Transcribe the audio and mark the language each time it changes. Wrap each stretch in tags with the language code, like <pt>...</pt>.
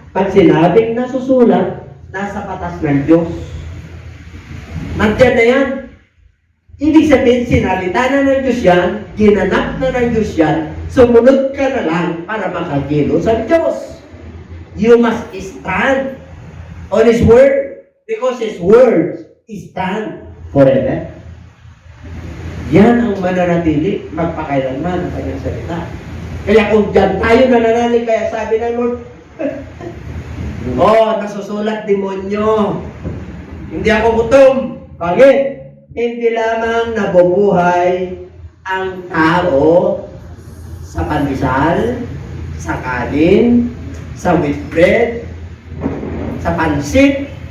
<tl>Pag sinabing nasusulat, nasa patas ng Diyos. Nandiyan na yan. Ibig sabihin, sinalita na ng Diyos yan, ginanap na ng Diyos yan, sumunod ka na lang para makagilo sa Diyos.</tl> <en>You must stand on His Word because His Word stand forever.</en> <tl>Yan ang mananatili magpakailanman ang kanyang salita. Kaya kung dyan tayo nananalig, kaya sabi ng Lord, nasusulat demonyo. Hindi ako gutom. Bakit? Hindi lamang nabubuhay ang tao sa pandesal, sa kanin, sa wheat bread, sa pansit.</tl>